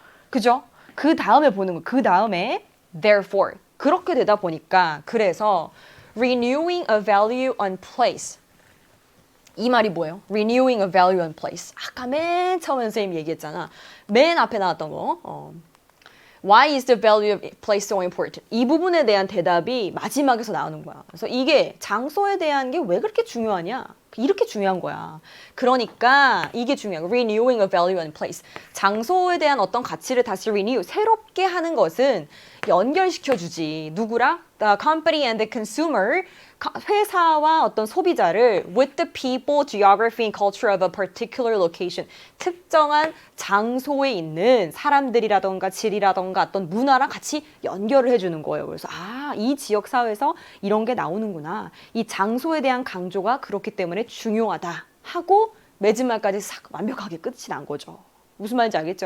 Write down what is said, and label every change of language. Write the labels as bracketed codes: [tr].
[ko] 그죠? 그 다음에 보는 거. 그 다음에 therefore 그렇게 되다 보니까 그래서 [en] renewing a value on place. [ko] 이 말이 뭐예요? [en] renewing a value on place. [ko] 아까 맨 처음에 선생님이 얘기했잖아. 맨 앞에 나왔던 거. [en] Why is the value of place so important? [ko] 이 부분에 대한 대답이 마지막에서 나오는 거야. 그래서 이게 장소에 대한 게 왜 그렇게 중요하냐? 이렇게 중요한 거야. 그러니까 이게 중요한 거. [en] Renewing a value and place. [ko] 장소에 대한 어떤 가치를 다시 renew, 새롭게 하는 것은 연결시켜주지. 누구랑? [en] The company and the consumer. [ko] 회사와 어떤 소비자를 [en] with the people, geography and culture of a particular location. [ko] 특정한 장소에 있는 사람들이라던가 질이라던가 어떤 문화랑 같이 연결을 해주는 거예요. 그래서 이 지역 사회에서 이런 게 나오는구나. 이 장소에 대한 강조가 그렇기 때문에 중요하다 하고 마지막까지 싹 완벽하게 끝이 난 거죠. 무슨 말인지 알겠죠?